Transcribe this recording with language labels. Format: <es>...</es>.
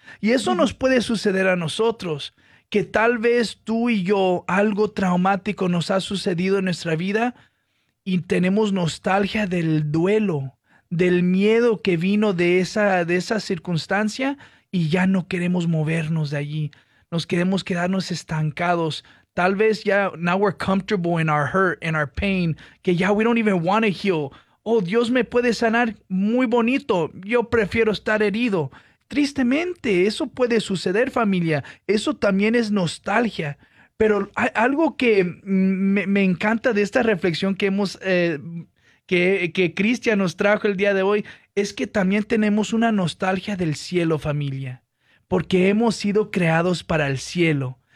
<es>Y eso nos puede suceder a nosotros, que tal vez tú y yo algo traumático nos ha sucedido en nuestra vida y tenemos nostalgia del duelo, del miedo que vino de esa circunstancia y ya no queremos movernos de allí. Nos queremos quedarnos estancados. Tal vez ya,</es> <en>now we're comfortable in our hurt, in our pain,</en> <es>que ya</es> <en>we don't even want to heal.</en> <es>Oh, Dios me puede sanar, muy bonito. Yo prefiero estar herido. Tristemente, eso puede suceder, familia. Eso también es nostalgia. Pero algo que me encanta de esta reflexión que hemos... Que Cristian nos trajo el día de hoy, es que también tenemos una nostalgia del cielo, familia, porque hemos sido creados para el cielo.</es>